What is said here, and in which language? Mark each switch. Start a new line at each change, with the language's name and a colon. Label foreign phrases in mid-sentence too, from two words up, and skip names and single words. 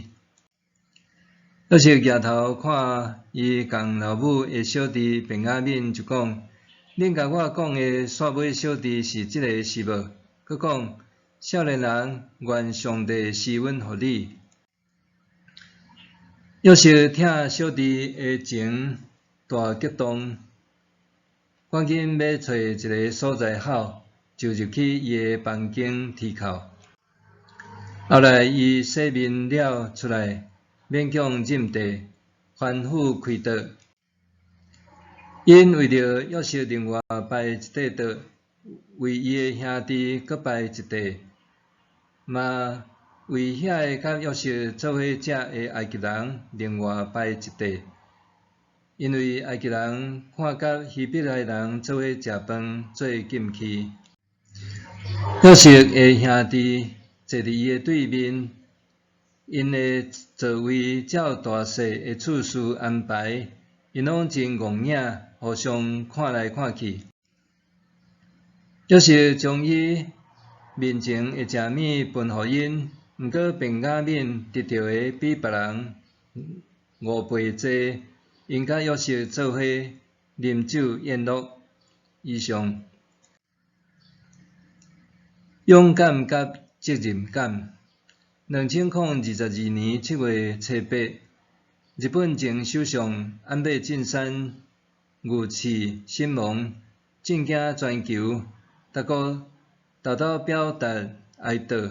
Min Nan Chinese: 约瑟举头看伊共老母的小弟便雅悯，就讲：恁甲我讲的煞尾小弟是即个是无？佮讲：少年人，愿上帝施恩互你。约瑟听小弟的情大激动。赶紧要找一个所在好，就入去伊的房间啼哭。后来伊洗面了出来，勉强饮茶，欢呼开桌。因为着约瑟另外摆一块桌，为伊的兄弟搁摆一块，嘛为遐个甲约瑟做伙食的埃及人另外摆一块。因为埃及人看甲希伯来人做伙食饭做禁忌，约瑟的兄弟坐伫伊的对面，因的座位照大细的次序安排，因拢真戆影，互相看来看去。约瑟将伊面前的食物分互因，毋过便雅悯得到的比别人5倍多。因甲约瑟做伙啉酒宴乐。以上，勇敢甲责任感。2022年7月初8，日本前首相安倍晋三遇刺身亡，震惊全球，各国豆豆表达哀悼。